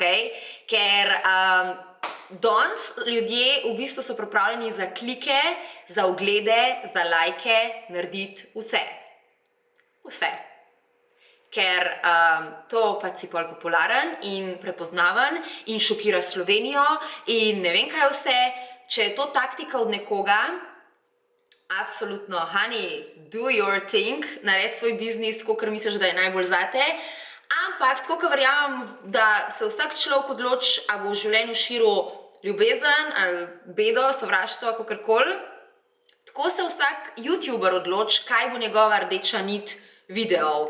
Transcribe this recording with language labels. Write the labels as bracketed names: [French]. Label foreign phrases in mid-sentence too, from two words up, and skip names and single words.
[Slovenian] Ker danes ljudje v bistvu so pripravljeni za klike, za oglede, za lajke narediti vse. Vse. Ker to pač si pol popularen in prepoznaven in šokira Slovenijo in ne vem kaj vse. Če je to taktika od nekoga, absolutno, [English] honey, do your thing, [Slovenian] naredi svoj biznis, kakor misliš, da je najbolj zate. Ampak, tako kot verjamem, da se vsak človek odloči, ali bo v življenju širil ljubezen ali bedo, sovraštvo, kakorkoli, tako se vsak YouTuber odloči, kaj bo njegova rdeča nit videov.